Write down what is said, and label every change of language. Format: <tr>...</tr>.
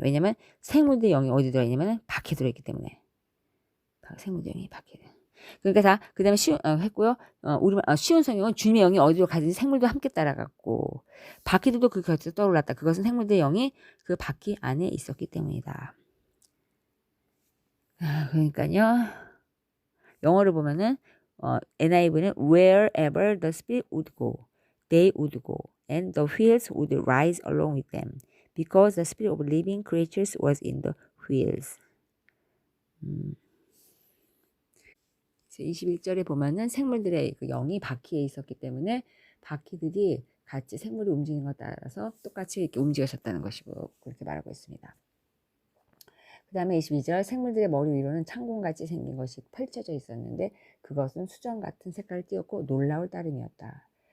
<ko>왜냐면 생물들의 영이 어디 들어있냐면 바퀴 들어있기 때문에. 생물들의 영이 바퀴. 그러니까 그 다음에 했고요. 쉬운 성경은 주님의 영이 어디로 가든지 생물도 함께 따라갔고 바퀴들도 그 곁에서 떠올랐다. 그것은 생물들의 영이 그 바퀴 안에 있었기 때문이다. 그러니까요. 영어를 보면은</ko> <en>NIV는 wherever the spirit would go, they would go, and the wheels would rise along with them, because the spirit of living creatures was in the wheels.</en> <ko>21절에 보면은 생물들의 그 영이 바퀴에 있었기 때문에 바퀴들이 같이 생물이 움직이는 것에 따라서 똑같이 이렇게 움직여졌다는 것이고 그렇게 말하고 있습니다. 그 다음에 22절 생물들의 머리 위로는 창공같이 생긴 것이 펼쳐져 있었는데 그것은 수정 같은 색깔을 띄었고 놀라울 따름이었다.</ko>